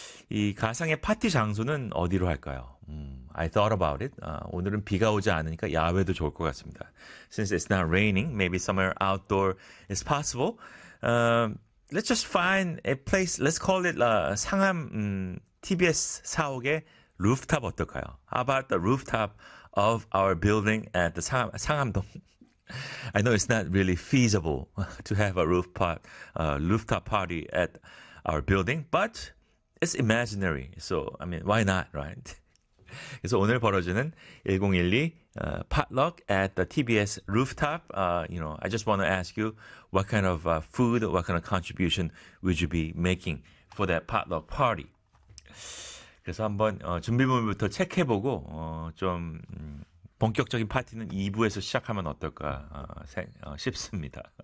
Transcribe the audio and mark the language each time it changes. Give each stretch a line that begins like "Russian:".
Korean: 이 가상의 파티 장소는 어디로 할까요?
English: I thought about it.
Korean: 오늘은 비가 오지 않으니까 야외도 좋을 것 같습니다.
English: Since it's not raining, maybe somewhere outdoor is possible. Let's just find a place. Let's call it
Korean: 상암 TBS 사옥의 루프탑 어떨까요?
English: How about the rooftop of our building at the 상암동? I know it's not really feasible to have a rooftop party at our building, but it's imaginary. So, I mean, why not, right?
Korean: 그래서 오늘 벌어지는
English: 1012 potluck at the TBS rooftop, you know, I just want to ask you what kind of food, what kind of contribution would you be making for that potluck party?
Korean: 그래서 한번 준비물부터 체크해보고 본격적인 파티는 2부에서 시작하면 어떨까 싶습니다.